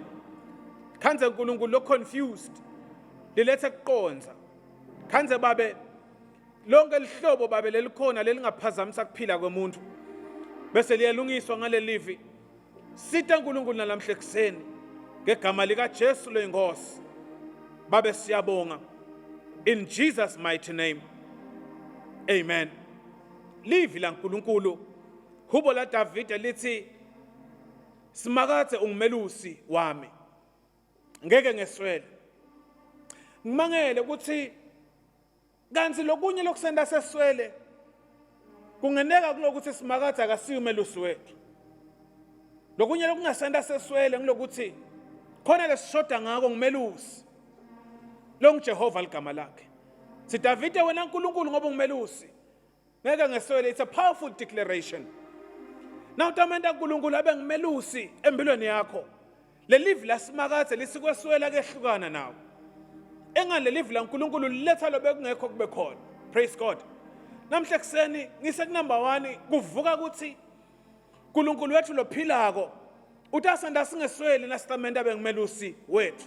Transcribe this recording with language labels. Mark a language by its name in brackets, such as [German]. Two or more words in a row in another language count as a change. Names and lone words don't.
[Swati] Khanze uNkulunkulu lo confused lilethe kuqonza. Khanze babe lonke lihlobo babe lelikhona lelingaphazamisa kuphila kwemuntu. Bese liyalungiswa ngale livi. Sitha uNkulunkulu namhla ekseni ngegama lika Jesu loyinkosi. Babe siyabonga [English] in Jesus mighty name. Amen. [Swati] Livi la uNkulunkulu hubo la David lithi simakathe ungimelusi wami ngeke ngeswele. Ngimangele ukuthi kanti lokunye lokusenda seswele kungeneka kulokuthi simakathe akasiyo umelusi wethu. Lokunye lokungasenda seswele ngilokuthi khona lesishoda ngako ngimelusi lo ngJehova ligama lakhe. Si David wena uNkulunkulu ngoba ungimelusi ngeke ngeswele. [English] It's a powerful declaration. [Swati] Now utamenda uNkulunkulu abe ngimelusi empilweni yakho. Le live la simakathe lisikweswela kehlukana nawo. Engale live la uNkulunkulu liletha lo bekungekho kube khona. [English] Praise God. [Swati] Namhle ekseni ngise ku number 1 kuvuka ukuthi uNkulunkulu wethu lophilako utasanda singesweli nasitamenda bengimelusi wethu.